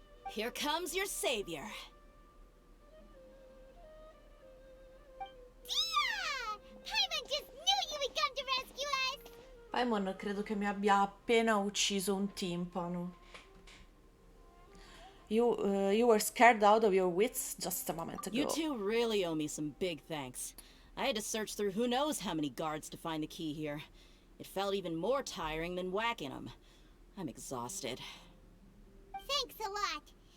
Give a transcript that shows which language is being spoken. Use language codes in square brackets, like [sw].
[en] Here comes your savior. Dia! Paimon just knew you would come to rescue us! [it] Paimon credo che mi abbia appena ucciso un timpano. [en] You were scared out of your wits just a moment ago. You two really owe me some big thanks. I had to search through who knows how many guards to find the key here. It felt even more tiring than whacking them. I'm exhausted. Thanks a lot.